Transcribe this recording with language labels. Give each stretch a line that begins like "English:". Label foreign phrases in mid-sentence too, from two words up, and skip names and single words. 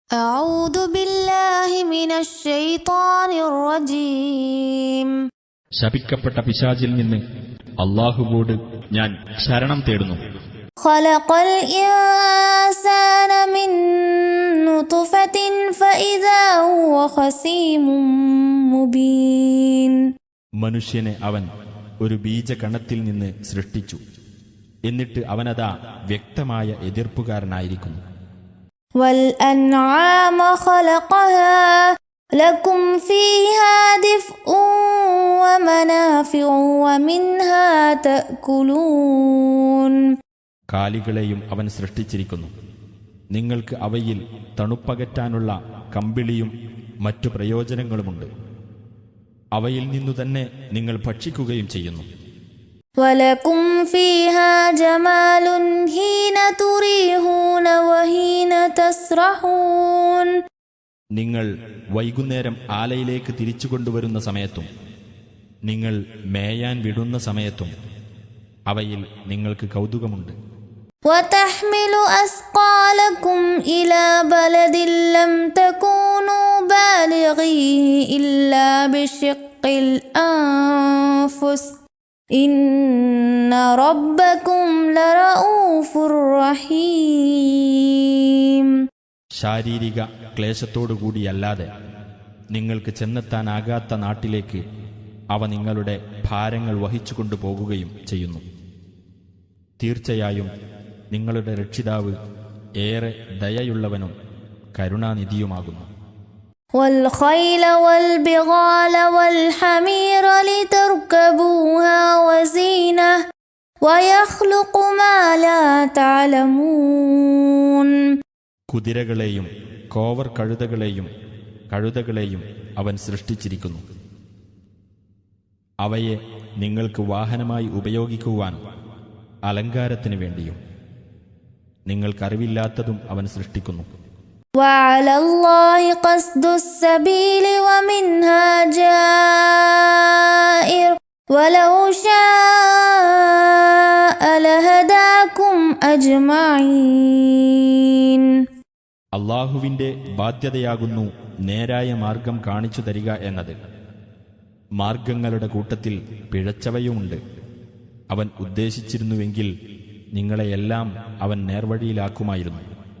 Arabic: أعوذ بالله من الشيطان الرجيم
Malayalam: ശപിക്കപ്പെട്ട പിശാചിൽ നിന്ന് അല്ലാഹുവോട് ഞാൻ ശരണം തേടുന്നു.
Arabic: خلق الإنسان من نطفة فإذا هو خصيم مبين
Malayalam: മനുഷ്യനെ അവൻ ഒരു ബീജകണത്തിൽ നിന്ന് സൃഷ്ടിച്ചു. എന്നിട്ട് അവനതാ വ്യക്തമായ എതിർപ്പുകാരനായിരിക്കുന്നു.
Arabic: والأنعام خلقها لكم فيها دفء ومنافع ومنها تأكلون
Malayalam: കാലികളെയും അവൻ സൃഷ്ടിച്ചിരിക്കുന്നു. നിങ്ങൾക്ക് അവയിൽ തണുപ്പകറ്റാനുള്ള കമ്പിളിയും മറ്റു പ്രയോജനങ്ങളുമുണ്ട്. അവയിൽ നിന്നു തന്നെ നിങ്ങൾ ഭക്ഷിക്കുകയും ചെയ്യുന്നു.
Arabic: ولكم فيها جمال حين تريحون وحين تسرحون
Malayalam: നിങ്ങൾ വൈകുന്നേരം ആലയിലേക്ക് തിരിച്ചുകൊണ്ടുവരുന്ന സമയത്തും നിങ്ങൾ മേയാൻ വിടുന്ന സമയത്തും അവയിൽ നിങ്ങൾക്ക് കൗതുകമുണ്ട്.
Arabic: وتحمل أثقالكم إلى بلد لم تكونوا بالغيه إلا بشق الأنفس إن ربكم لرؤوف رحيم
Malayalam: ശാരീരിക ക്ലേശത്തോടുകൂടിയല്ലാതെ നിങ്ങൾക്ക് ചെന്നെത്താനാകാത്ത നാട്ടിലേക്ക് അവ നിങ്ങളുടെ ഭാരങ്ങൾ വഹിച്ചുകൊണ്ടു പോകുകയും ചെയ്യുന്നു. തീർച്ചയായും നിങ്ങളുടെ രക്ഷിതാവ് ഏറെ ദയയുള്ളവനും കരുണാനിധിയുമാകുന്നു.
Arabic: والخيل والبغال والحمير لتركبوها وزينة ويخلق ما لا تعلمون
Malayalam: കുതിരകളെയും കോവർ കഴുതകളെയും അവൻ സൃഷ്ടിച്ചിരിക്കുന്നു. അവയെ നിങ്ങൾക്ക് വാഹനമായി ഉപയോഗിക്കുവാനും അലങ്കാരത്തിനു വേണ്ടിയും നിങ്ങൾക്കറിവില്ലാത്തതും അവൻ സൃഷ്ടിക്കുന്നു.
Arabic: وعلى الله قصد السبيل ومنها جائر ولو شاء لهداكم أجمعين
Malayalam: അള്ളാഹുവിന്റെ ബാധ്യതയാകുന്നു നേരായ മാർഗം കാണിച്ചു തരിക എന്നത്. മാർഗങ്ങളുടെ കൂട്ടത്തിൽ പിഴച്ചവയുമുണ്ട്. അവൻ ഉദ്ദേശിച്ചിരുന്നുവെങ്കിൽ നിങ്ങളെയെല്ലാം അവൻ നേർവഴിയിലാക്കുമായിരുന്നു.